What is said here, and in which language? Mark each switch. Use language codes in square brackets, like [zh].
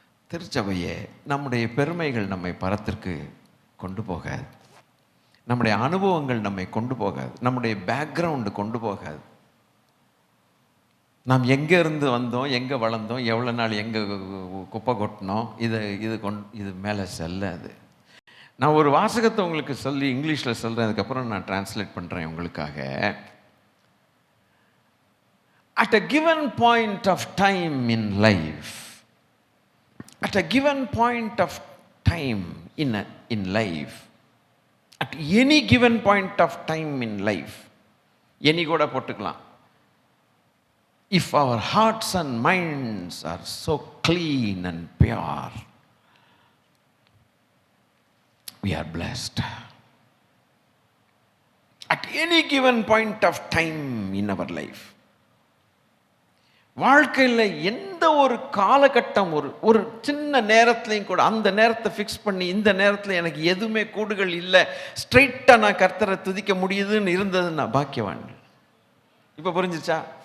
[ta] திருச்சபையே, நம்முடைய பெருமைகள் நம்மை பரத்திற்கு கொண்டு போகாது, நம்முடைய அனுபவங்கள் நம்மை கொண்டு போகாது, நம்முடைய பேக்ரவுண்டு கொண்டு போகாது. நாம் எங்கே இருந்து வந்தோம், எங்கே வளர்ந்தோம், எவ்வளோ நாள் எங்கே குப்பை கொட்டினோம், இது மேலே செல்லாது. நான் ஒரு வாசகத்தை உங்களுக்கு சொல்லி இங்கிலீஷில் சொல்கிறேன், அதுக்கப்புறம் நான் டிரான்ஸ்லேட் பண்ணுறேன் உங்களுக்காக. [en] At a given point of time in life, at a given point of time in life, at any given point of time in life, any [ta] கூட போட்டுக்கலாம். [en] If our hearts and minds are so clean and pure, we are blessed. At any given point of time in our life, [ta] வாழ்க்கையில் எந்த ஒரு காலகட்டம், ஒரு சின்ன நேரத்துலையும் கூட அந்த நேரத்தை ஃபிக்ஸ் பண்ணி இந்த நேரத்தில் எனக்கு எதுவுமே கூடுகள் இல்லை, ஸ்ட்ரைட்டாக நான் கர்த்தரை துதிக்க முடியுதுன்னு இருந்தது நான் பாக்கியவான். இப்போ புரிஞ்சிச்சா?